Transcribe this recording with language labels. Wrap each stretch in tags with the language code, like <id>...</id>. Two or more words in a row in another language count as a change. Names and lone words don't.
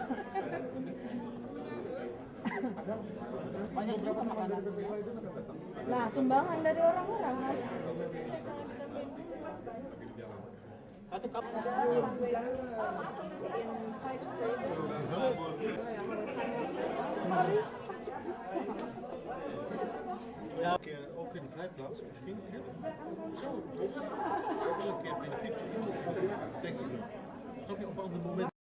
<id>Banyak berapa makanan? Nah, sumbangan dari orang-orang. Satu cup.</id> <nl>Ja, ook in de vrijplaats misschien. Ja. Zo, ook wel een keer benefiet. Denk ik. Snap je, op een ander moment.</nl>